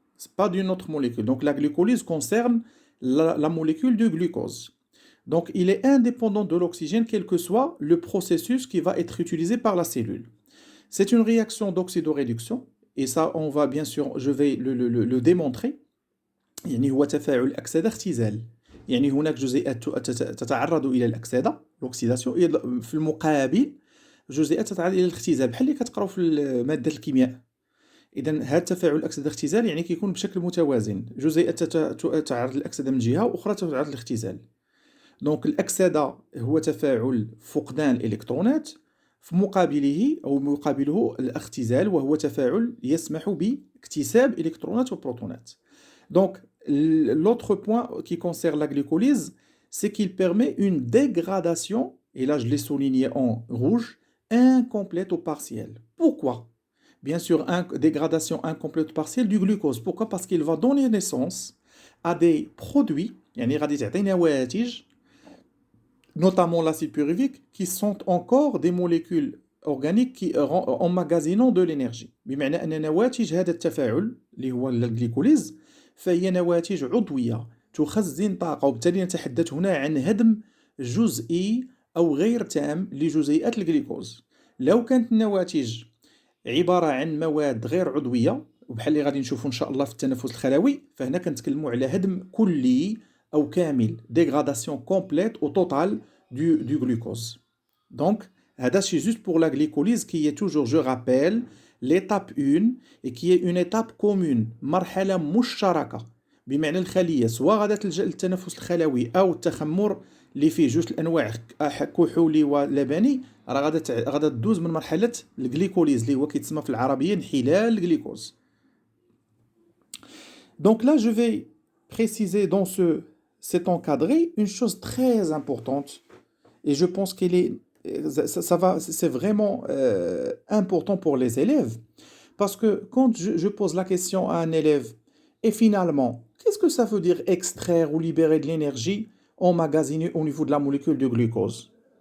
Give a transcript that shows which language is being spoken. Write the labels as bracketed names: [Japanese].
[French] Ce n'est pas d'une autre molécule. Donc la glycolyse concerne la molécule de glucose. Donc il est indépendant de l'oxygène, quel que soit le processus qui va être utilisé par la cellule. C'est une réaction d'oxydoréduction, et ça, on va bien sûr, je vais le démontrer. [Arabic] يعني هو تفاعل أكسدة اختزال. يعني هناك جزيئات تتعرض إلى الأكسدة الأكسيداسيون، في المقابل جزيئات تتعرض إلى الاختزال بحال اللي كتقراو في مادة الكيمياء. إذا هذا التفاعل الأكسدة اختزال يعني كيكون بشكل متوازن، جزيئات تتعرض للأكسدة من جهة وأخرى تتعرض للاختزال. دونك الأكسدة هو تفاعل فقدان الإلكترونات، في مقابله أو مقابله الاختزال وهو تفاعل يسمح باكتساب إلكترونات وبروتونات. [French] Donc, l'autre point qui concerne la glycolyse, c'est qu'il permet une dégradation, et là je l'ai souligné en rouge, incomplète ou partielle. Pourquoi? Bien sûr, dégradation incomplète ou partielle du glucose. Pourquoi? Parce qu'il va donner naissance à des produits, [Arabic] يعني غادي تعطي نواتج, [French] notamment l'acide pyruvique, qui sont encore des molécules organiques qui emmagasinent de l'énergie. [Arabic] بمعنى أن نواتج هذا التفاعل اللي هو الجليكوليز فهي نواتج عضوية تخزن طاقة، وبالتالي نتحدث هنا عن هدم جزئي أو غير تام لجزيئات الجليكوز. لو كانت النواتج عبارة عن مواد غير عضوية وبحال اللي غادي نشوفوا إن شاء الله في التنفس الخلوي، فهنا كنتكلموا على هدم كلي أو كامل، [French] dégradation complète ou totale du glucose. Donc, c'est juste pour la glycolyse qui est toujours, je rappelle, l'étape 1 et qui est une étape commune، [Arabic] مرحلة مشتركة، بمعنى الخلية سواء غادا تلجأ للتنفس الخلوي أو التخمر اللي فيه جوج الأنواع كحولي ولبني، راه غادا تدوز من مرحلة الجليكوليز اللي هو كيتسمى في العربية انحلال الجليكوز. [French] Donc là, je vais préciser dans cet encadré une chose très importante, et je pense qu'elle est c'est vraiment important pour les élèves, parce que quand je pose la question à un élève, et finalement, qu'est-ce que ça veut dire extraire ou libérer de l'énergie emmagasinée au niveau de la molécule de glucose?